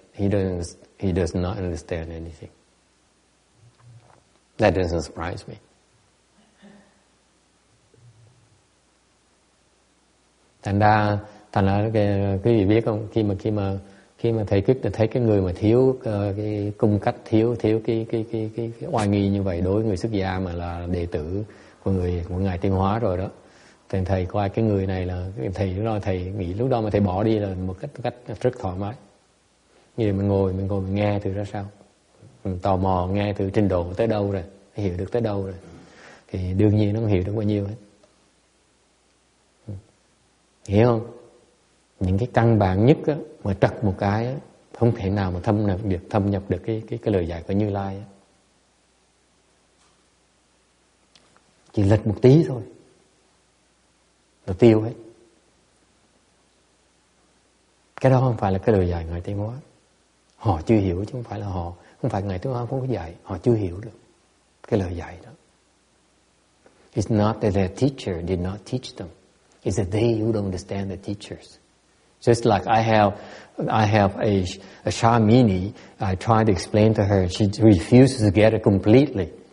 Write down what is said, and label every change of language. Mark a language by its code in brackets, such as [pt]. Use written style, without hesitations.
[en] He does not understand anything. That doesn't surprise me. [vi] Thành ra quý vị biết không, khi mà thầy quyết định thấy cái người mà thiếu cái cung cách, thiếu cái oai nghi như vậy đối với người xuất gia mà là đệ tử của Ngài Tiến Hóa rồi đó, thì thầy coi cái người này là thầy nghĩ lúc đó mà thầy bỏ đi là một cách rất thoải mái. Như vậy mình ngồi mình nghe thử ra sao, mình tò mò nghe thử trình độ tới đâu rồi, hiểu được tới đâu rồi, thì đương nhiên nó không hiểu được bao nhiêu hết. Hiểu không? Những cái căn bản nhất á, mà trật một cái á, không thể nào mà thâm nhập được cái lời dạy của Như Lai á. Chỉ lệch một tí thôi là tiêu hết. Cái đó không phải là cái lời dạy Ngài Tiến Hóa. Họ chưa hiểu chứ không phải Ngài Tiến Hóa không có dạy, họ chưa hiểu được cái lời dạy đó. [en] It's not that their teacher did not teach them. It's that they who don't understand the teachers. Just like I have a Shamini, I tried to explain to her, she refuses to get it completely.